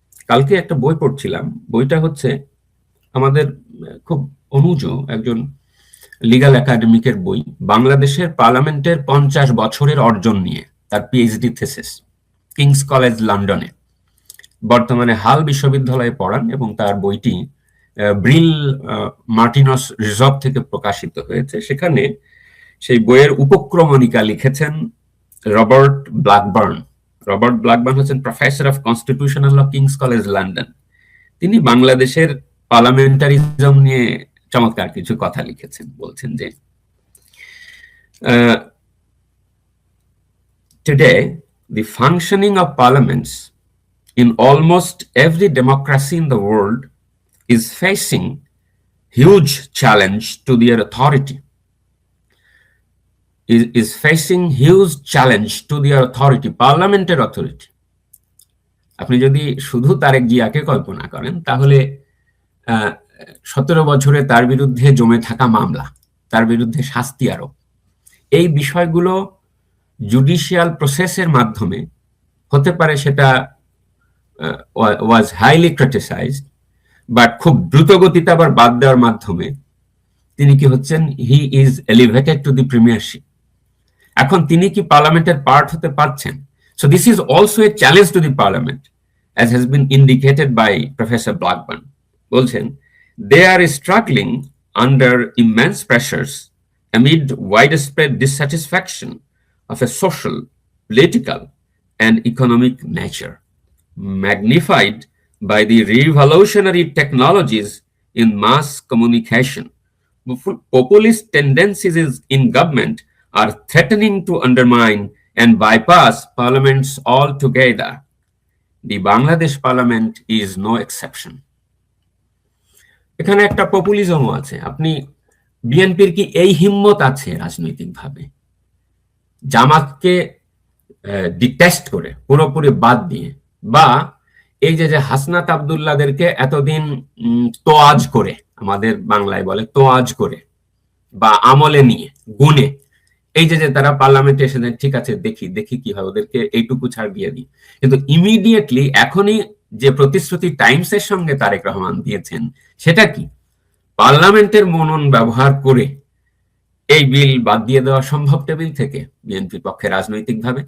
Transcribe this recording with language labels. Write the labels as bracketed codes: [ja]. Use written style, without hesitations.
[bn] কালকে একটা বই পড়ছিলাম, বইটা হচ্ছে আমাদের খুব অনুজ একজন লিগ্যাল একাডেমিকের বই, বাংলাদেশের পার্লামেন্টের 50 বছরের অর্জন নিয়ে তার পিএইচডি থেসিস, কিংস কলেজ লন্ডনে, বর্তমানে হাল বিশ্ববিদ্যালয়ে পড়ান, এবং তার বইটি ব্রিল মার্টিনস রিজর্ভ থেকে প্রকাশিত হয়েছে। সেখানে সেই বইয়ের উপক্রমণিকা লিখেছেন রবার্ট ব্ল্যাকবার্ন। রবার্ট ব্ল্যাকবার্ন হচ্ছেন professor of constitutional law, King's College London. তিনি বাংলাদেশের পার্লামেন্টারিজম নিয়ে চমৎকার কিছু কথা লিখেছেন। বলছেন যে [en] today the functioning of parliaments in almost every democracy in the world is facing huge challenge to their authority. Is facing huge challenge to their authority, parliamentary authority. [bn] আপনি যদি শুধু তারেক জিয়াকে কল্পনা করেন, তাহলে 17 বছরে তার বিরুদ্ধে জমে থাকা মামলা, তার বিরুদ্ধে শাস্তি আরোপ, এই বিষয়গুলো জুডিশিয়াল প্রসেসের মাধ্যমে হতে পারে, সেটা [en] was highly criticised, but [bn] খুব দ্রুত গতিতে আবার বাদ দেওয়ার মাধ্যমে তিনি কি হচ্ছেন, [en] He is elevated to the premiership. [bn] এখন তিনি কি পার্লামেন্টের পার্ট হতে পারছেন? [en] So this is also a challenge to the parliament, as has been indicated by Professor Blackburn. [bn] বলছেন, [en] they are struggling under immense pressures amid widespread dissatisfaction of a social, political, and economic nature, magnified by the revolutionary technologies in mass communication. Populist tendencies in government are threatening to undermine and bypass parliaments altogether. The Bangladesh Parliament is no exception. [bn] এখানে একটা পপুলিজমও আছে। আপনি বিএনপির কি এই হিম্মত আছে রাজনৈতিকভাবে জামাতকে ডিটেস্ট করে পুরোপুরি বাদ দিয়ে, বা এই যে হাসনাত আব্দুল্লাহদেরকে এতদিন তোয়াজ করে, আমাদের বাংলায় বলে তোয়াজ করে, বা আমলে নিয়ে গুণে, এই যে তারা পার্লামেন্টে এসে ঠিক আছে দেখি দেখি কি হয়, ওদেরকে এইটুকু ছাড় দিয়ে দিই, কিন্তু ইমিডিয়েটলি এখনই যে প্রতিশ্রুতি টাইমসের সঙ্গে তারেক রহমান দিয়েছেন, সেটা কি পার্লামেন্টের মনন ব্যবহার করে এই বিল বাদ দিয়ে দেওয়া সম্ভব টেবিল থেকে বিএনপির পক্ষে রাজনৈতিকভাবে?